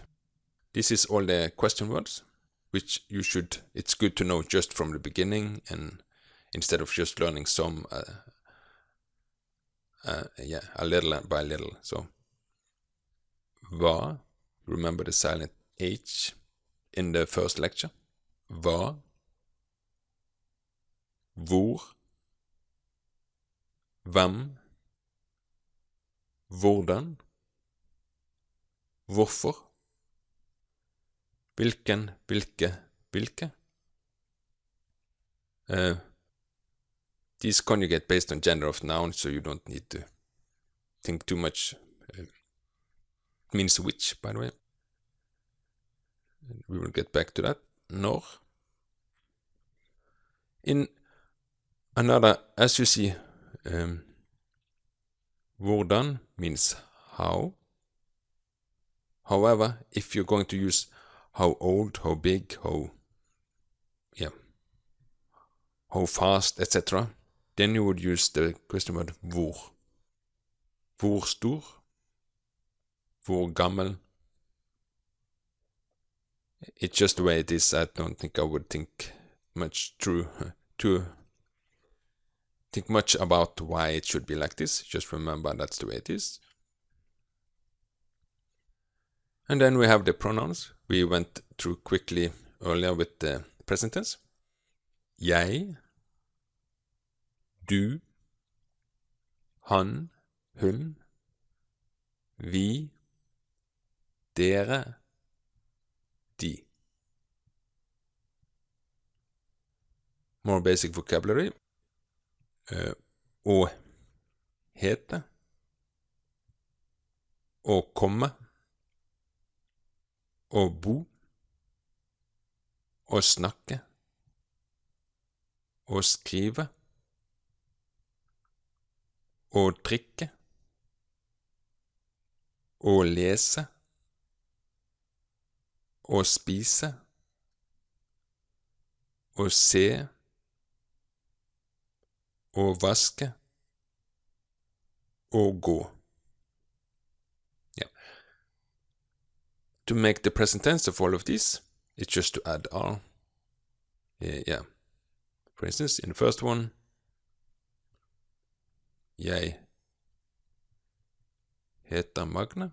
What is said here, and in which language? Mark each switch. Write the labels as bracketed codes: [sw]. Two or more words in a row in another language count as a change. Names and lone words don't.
[en] This is all the question words, which it's good to know just from the beginning, and instead of just learning some, a little by little. So, hva, remember the silent H in the first lecture. [no] Hva, hvor, hvem, hvordan, hvorfor, hvilken, hvilke. [en] These conjugate based on gender of noun, so you don't need to think too much. It means which, by the way. We will get back to that. Når. In another, as you see, hvordan means how. However, if you're going to use how old, how big, how fast, etc., then you would use the question word hvor. [no] Hvor stor, hvor gammel. [en] It's just the way it is. I don't think I would think much think much about why it should be like this. Just remember that's the way it is. And then we have the pronouns. We went through quickly earlier with the present tense. [no] Jeg, du, han, hun, vi, dere, de. [en] More basic vocabulary. [no] Å hete, å komme, å bo, å snakke, å skrive, å drikke, å lese, å spise, å se, å vaske, å gå. [en] To make the present tense of all of these, it's just to add R. For instance, in the first one, [no] jeg heter Magne.